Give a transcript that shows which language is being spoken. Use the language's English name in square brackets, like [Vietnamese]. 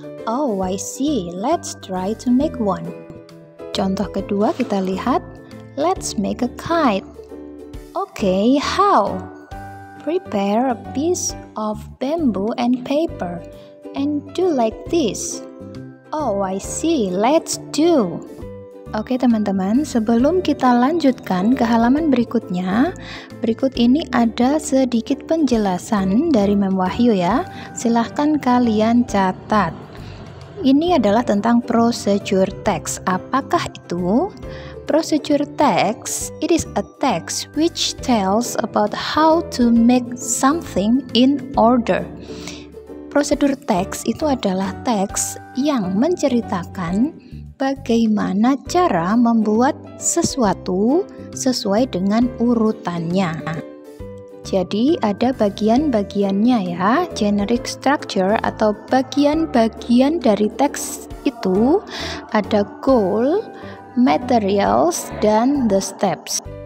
[English] Oh, I see. Let's try to make one. [Indonesian] Contoh kedua kita lihat. [English] Let's make a kite. Okay, how? Prepare a piece of bamboo and paper and do like this. Oh, I see. Let's do. [Indonesian] Oke teman-teman, sebelum kita lanjutkan ke halaman berikutnya, berikut ini ada sedikit penjelasan dari Mem Wahyu ya. Silahkan kalian catat. Ini adalah tentang procedure text. Apakah itu? [English] Procedure text, it is a text which tells about how to make something in order. [Indonesian] Prosedur teks itu adalah teks yang menceritakan bagaimana cara membuat sesuatu sesuai dengan urutannya. Jadi ada bagian-bagiannya ya, generic structure atau bagian-bagian dari teks itu ada goal, materials, dan the steps.